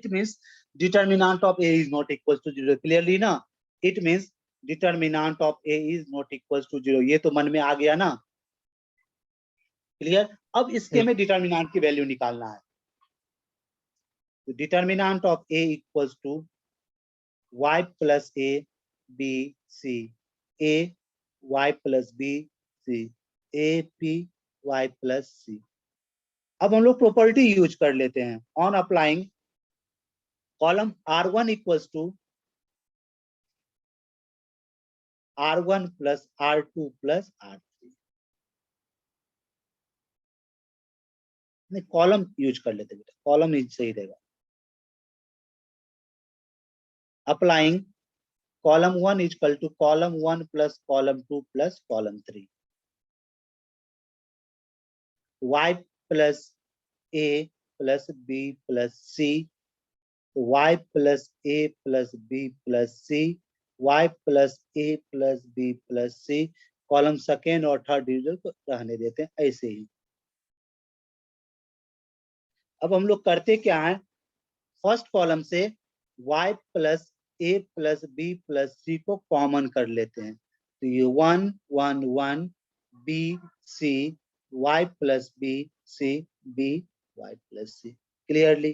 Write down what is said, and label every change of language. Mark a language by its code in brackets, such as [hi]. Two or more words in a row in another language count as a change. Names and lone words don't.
[en] It means determinant of A is not equals to 0. [hi] क्लियरली ना? [en] It means determinant of A is not equals to 0. [hi] ये तो मन में आ गया ना? क्लियर? अब इसके में डिटरमिनेंट की वैल्यू निकालना है। [en] तो determinant of A equals to y plus a b c, a y plus b c, a p y plus c। [hi] अब हम लोग [en] property use [hi] कर लेते हैं। [en] On applying column r1 equals to r1 plus r2 plus r3. [hi] नहीं, [en] column use [hi] कर लेते बेटा, कॉलम ही सही रहेगा। [en] अप्लाइंग column 1 is equal to column 1 plus column 2 plus column 3, y plus a plus b plus c, y plus a plus b plus c, y plus a plus b plus c। column second [hi] और [en] third division [hi] को रहने देते हैं ऐसे ही। अब हम लोग करते क्या है, [en] first column [hi] से [en] y plus a plus b plus c [hi] को कॉमन कर लेते हैं। [en] तो ये 1 1 1 b c y plus b c b y plus c. Clearly?